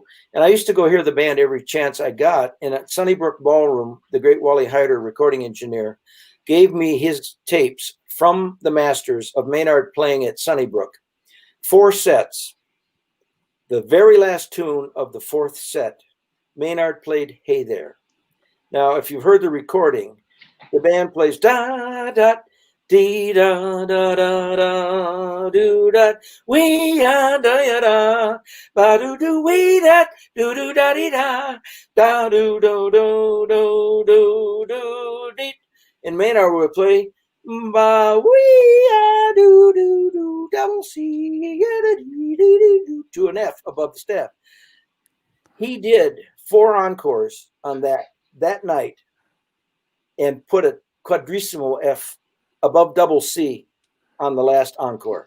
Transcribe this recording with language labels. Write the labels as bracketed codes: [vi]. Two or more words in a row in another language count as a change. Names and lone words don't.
[en] And I used to go hear the band every chance I got. And at Sunnybrook Ballroom, the great Wally Hyder, recording engineer, gave me his tapes from the masters of Maynard playing at Sunnybrook. 4 sets. The very last tune of the 4th set, Maynard played Hey There. Now, if you've heard the recording, the band plays da da dee da da da da do da wee da da da ba do do wee da do da dee da da do do do do do do dee. And Maynard would play ba wee do do do double C to an F above the staff. He did 4 encores on that night and put a quadrissimo F above double C on the last encore.